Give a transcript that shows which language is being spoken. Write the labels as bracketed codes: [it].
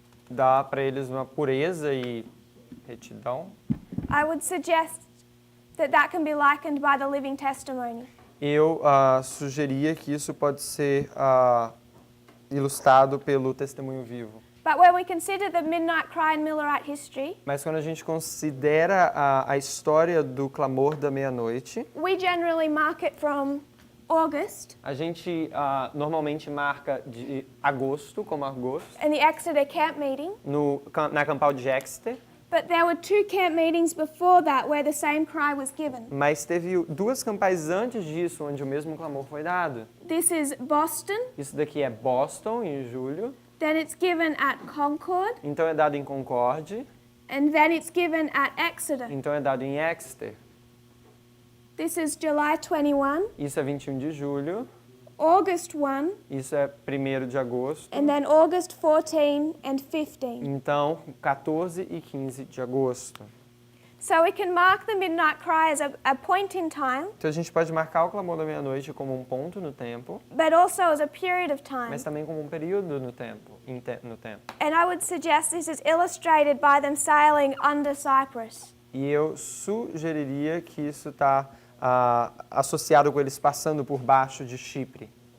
[pt] dá para eles uma pureza e retidão. [en] I would suggest that can be likened by the living testimony. [pt] Eu sugeria que isso pode ser ilustrado pelo testemunho vivo. [en] But when we consider the midnight cry in Millerite history, [pt] Mas quando a gente considera a história do clamor da meia-noite, [en] we generally mark it from August [pt] a gente normalmente marca de agosto, como agosto, [en] in the Exeter camp meeting. [pt] na campal de Exeter, [en] But there were 2 camp meetings before that where the same cry was given. [pt] mas teve 2 campais antes disso, onde o mesmo clamor foi dado. [en] This is Boston, [pt] Isso daqui é Boston, em julho, [en] then it's given at Concord, [pt] então é dado em Concorde, [en] and then it's given at Exeter. [pt] então é dado em Exeter. [en] This is July 21, [pt] Isso é 21 de julho, [en] August 1, [pt] isso é 1º de agosto, [en] and then August 14 and 15. [pt] então 14 e 15 de agosto. [en] So we can mark the midnight cry as a point in time, [pt] Então a gente pode marcar o clamor da meia-noite como um ponto no tempo, [en] but also as a period of time. [pt] mas também como um período no tempo, no tempo. [en] And I would suggest this is illustrated by them sailing under Cyprus. [pt] E eu sugeriria que isso está associado com eles passando por baixo de Chipre.